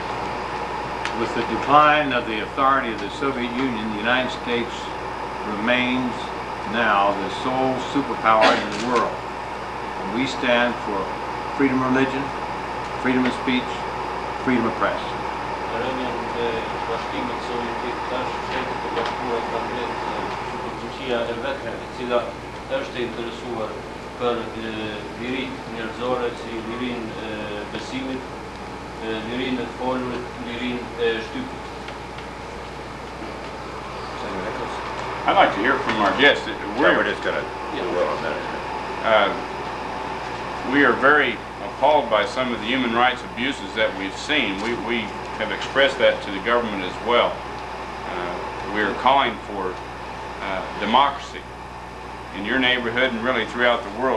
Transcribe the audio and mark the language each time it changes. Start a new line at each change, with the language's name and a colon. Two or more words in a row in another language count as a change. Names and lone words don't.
English: With the decline of the authority of the Soviet Union, the United States remains now the sole superpower in the world. And we stand for freedom of religion, freedom of speech, freedom of press.
Albanian: Është interesuar për lirin njerëzore, si lirin besimit, lirin e folurit, lirin e shtypit.
English: I'd like to hear from our guests. We're just going to do well on that. We are very appalled by some of the human rights abuses that we've seen. We have expressed that to the government as well. We are calling for democracy in your neighborhood and really throughout the world.